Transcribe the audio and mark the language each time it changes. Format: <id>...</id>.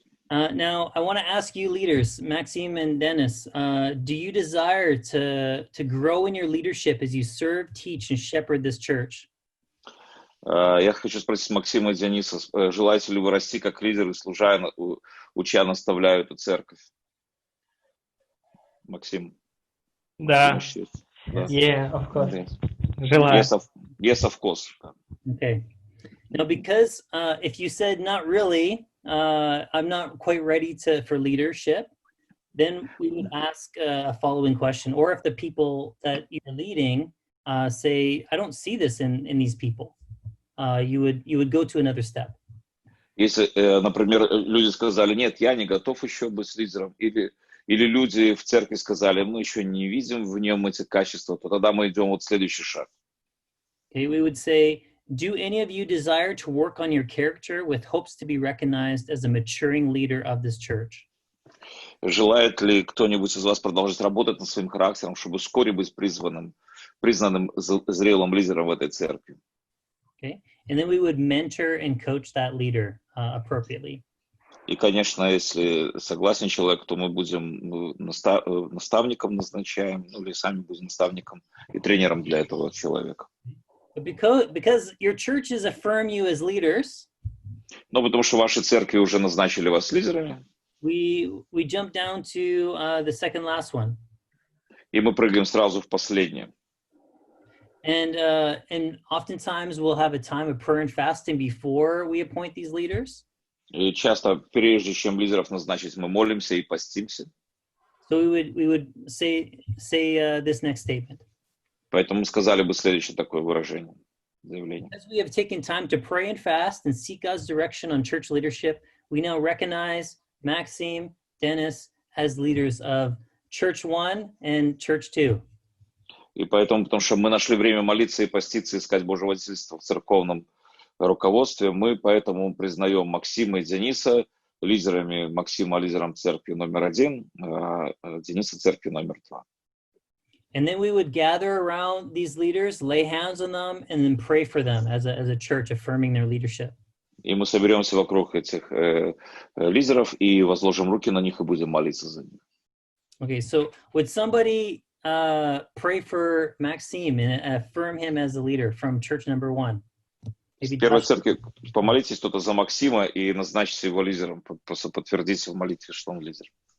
<en>Now, I want to ask you leaders, Maxime and Dennis, do you desire to grow in your leadership as you serve, teach, and shepherd this church?</en> <ru>Я хочу спросить Максима и Дениса, желаете ли вы расти как лидеры, служа, уча, наставляя эту церковь? Максим? Да. Максим, да.</ru> <en>Yeah, of course. Yes.</en> <ru>Желаю.</ru> <en>Yes, of course. Okay. Now, because if you said not really, I'm not quite ready for leadership, then we would ask a following question. Or if the people that you're leading say, I don't see this in these people, you would go to another step.</en> <ru>Если, например, люди сказали, нет, я не готов еще быть лидером, или люди в церкви сказали, мы еще не видим в нем эти качества, то тогда мы идем вот в следующий шаг.</ru> <en>Okay, we would say, do any of you desire to work on your character with hopes to be recognized as a maturing leader of this church?</en> <ru>Желает ли кто-нибудь из вас продолжать работать над своим характером, чтобы вскоре быть признанным зрелым лидером в этой церкви?</ru> <en>Okay, and then we would mentor and coach that leader appropriately.</en> <ru>И, конечно, если согласен человек, то мы будем наставником назначаем, или сами будем наставником и тренером для этого человека.</ru> <en>But because your churches affirm you as leaders,</en> <ru>Но потому что ваши церкви уже назначили вас лидерами,</ru> <en>we jump down to the second last one.</en> <ru>и мы прыгаем сразу в последнее.</ru> <en>And oftentimes we'll have a time of prayer and fasting before we appoint these leaders.</en> <ru>И часто, прежде чем лидеров назначить, мы молимся и постимся.</ru> <en>So we would say this next statement.</en> <ru>Поэтому мы сказали бы следующее такое выражение, заявление.</ru> <en>As we have taken time to pray and fast and seek God's direction on church leadership, we now recognize Maxime, Dennis as leaders of Church 1 and Church 2.</en> <ru>И поэтому, потому что мы нашли время молиться и поститься, искать Божьего водительства в церковном руководстве, мы поэтому признаем Максима и Дениса лидерами, Максима лидером церкви номер 1, а Дениса церкви номер 2.</ru> <en>And then we would gather around these leaders, lay hands on them, and then pray for them as a church, affirming their leadership.</en> <ru>И мы соберемся вокруг этих лидеров и возложим руки на них и будем молиться за них.</ru> <en>Okay, so would somebody pray for Maxime and affirm him as a leader from church number 1?</en> <ru>В первой церкви помолитесь кто-то за Максима и назначьте его лидером, просто подтвердите в молитве, что он лидер.</ru>